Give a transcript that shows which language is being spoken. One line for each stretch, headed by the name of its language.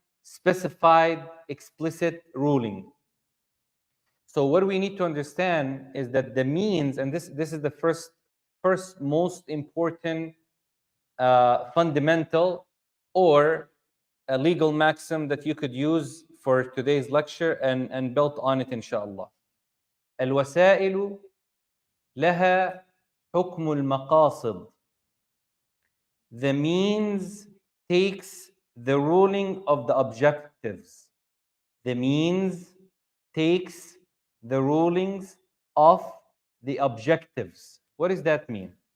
English: specified, explicit ruling. So what we need to understand is that the means, and this is the first most important fundamental or a legal maxim that you could use for today's lecture and built on it inshallah.
Arabic: الوسائل لها حكم المقاصد.
English: The means takes the ruling of the objectives. The means takes the rulings of the objectives. What does that mean?